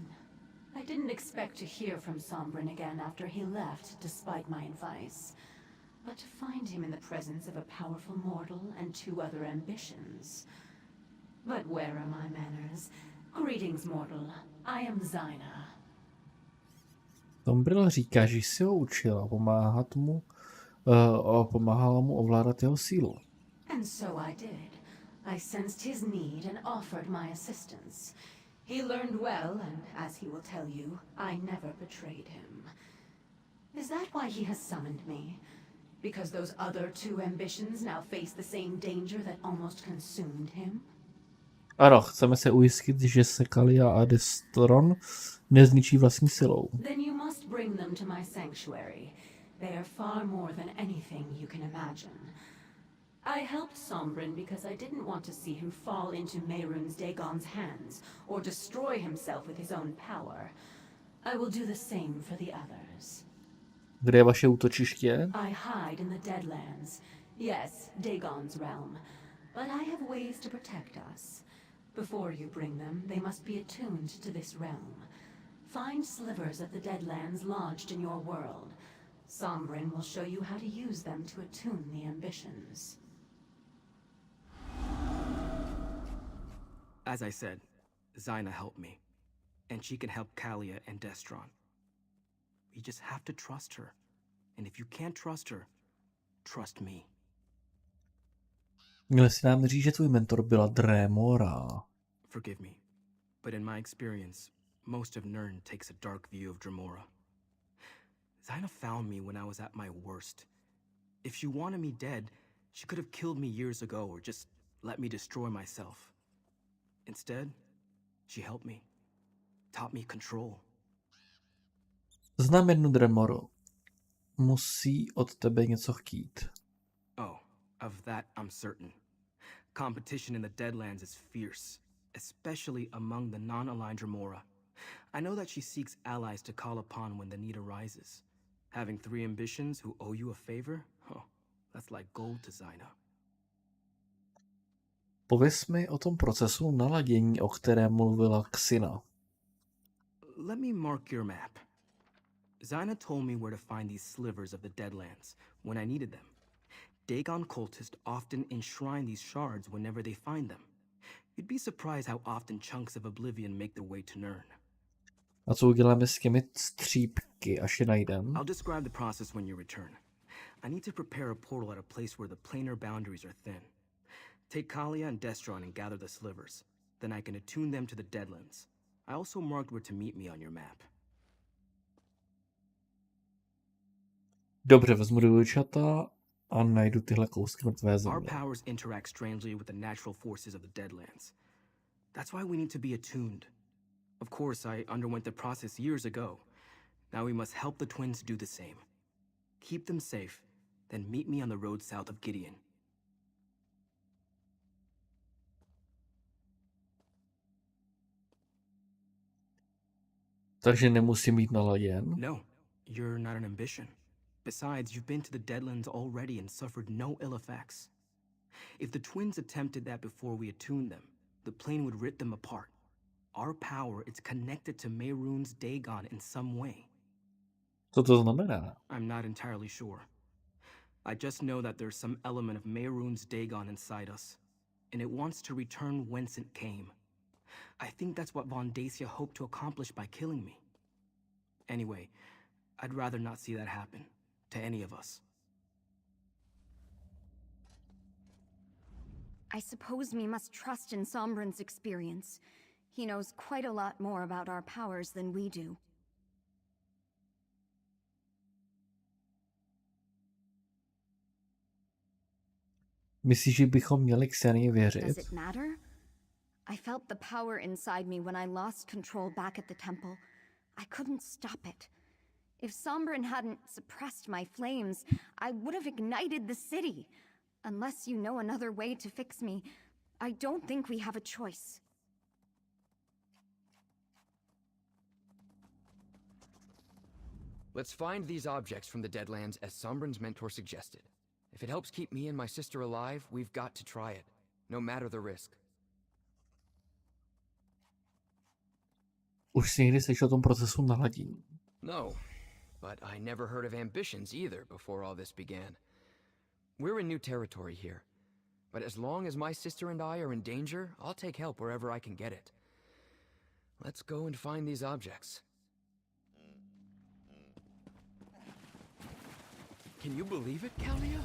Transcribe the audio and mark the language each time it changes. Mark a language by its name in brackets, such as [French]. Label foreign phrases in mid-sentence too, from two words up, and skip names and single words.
[English] I didn't expect to hear from Sombrin again after he left, despite my advice. But to find him in the presence of a powerful mortal and 2 other ambitions. But where are my manners? Greetings, mortal. I am Zaina. [Czech] Tamriel říká, že si ho učila pomáhala mu ovládat jeho sílu. [English] And so I did. I sensed his need and offered my assistance. He learned well, and as he will tell you, I never betrayed him. Is that why he has summoned me? Because those other 2 ambitions now face the same danger that almost consumed him? [Czech] Ano, chceme se ujistit, že se Kalia a Destron nezničí vlastní silou. [English] Then you must bring them to my sanctuary. They are far more than anything you can imagine. I helped Sombrin because I didn't want to see him fall into Mehrunes Dagon's hands, or destroy himself with his own power. I will do the same for the others. [Czech] Kde je vaše útočiště? [English] I hide in the Deadlands. Yes, Dagon's realm. But I have ways to protect us. Before you bring them, they must be attuned to this realm. Find slivers of the Deadlands lodged in your world. Sombrin will show you how to use them to attune the ambitions. As I said, Zaina helped me. And she can help Kalia and Destron. We just have to trust her. And if you can't trust her, trust me. [Czech] Měl jsi nám říct, že tvůj mentor byla Dremora. [English] Forgive me, but in my experience, most of Nirn takes a dark view of Dremora. Zaina found me when I was at my worst. If she wanted me dead, she could have killed me years ago or just let me destroy myself. Instead, she helped me, taught me control. [Czech] Znám jednu Dremoru. Musí od tebe něco chtít. [English] Oh, of that I'm certain. Competition in the Deadlands is fierce, especially among the non-aligned Dremora. I know that she seeks allies to call upon when the need arises. Having 3 ambitions who owe you a favor? Oh, that's like gold to Zaina. [Czech] Pověz mi o tom procesu naladění, o kterém mluvila Xina. [English] Let me mark your map. Zaina told me where to find these slivers of the Deadlands when I needed them. Dagon cultists often enshrine these shards whenever they find them. You'd be surprised how often chunks of oblivion make their way to Nirn. [Czech] A co uděláme s těmi střípky, až je najdem? [English] I'll describe the process when you return. I need to prepare a portal at a place where the planar boundaries are thin. Take Kalia and Destron and gather the slivers. Then I can attune them to the Deadlands. I also marked where to meet me on your map. [Czech] Dobře, vezmu do dvojčata a najdu tyhle kousky mrtvé země. [English] Our powers interact strangely with the natural forces of the Deadlands. That's why we need to be attuned. Of course, I underwent the process years ago. Now we must help the twins do the same. Keep them safe, then meet me on the road south of Gideon. [Czech] Takže nemusím být naladěn? [English] No, you're not an ambition. Besides, you've been to the Deadlands already and suffered no ill effects. If the twins attempted that before we attuned them, the plane would rip them apart. Our power is connected to Mehrunes Dagon in some way. [Czech] Co to znamená? [English] I'm not entirely sure. I just know that there's some element of Mehrunes Dagon inside us, and it wants to return whence it came. I think that's what Von Dacia hoped to accomplish by killing me. Anyway, I'd rather not see that happen to any of us. I suppose we must trust in Sombrin's experience. He knows quite a lot more about our powers than we do. [Czech] Myslíš, že bychom měli Xenii věřit? [English] Does it matter? I felt the power inside me when I lost control back at the temple. I couldn't stop it. If Sombrin hadn't suppressed my flames, I would have ignited the city. Unless you know another way to fix me, I don't think we have a choice. Let's find these objects from the Deadlands as Sombrin's mentor suggested. If it helps keep me and my sister alive, we've got to try it, no matter the risk. [Czech] Už si někdy slyšel o tom procesu naladění? [English] No, but I never heard of ambitions either before all this began. We're in new territory here, but as long as my sister and I are in danger, I'll take help wherever I can get it. Let's go and find these objects. Can you believe it, Kalia?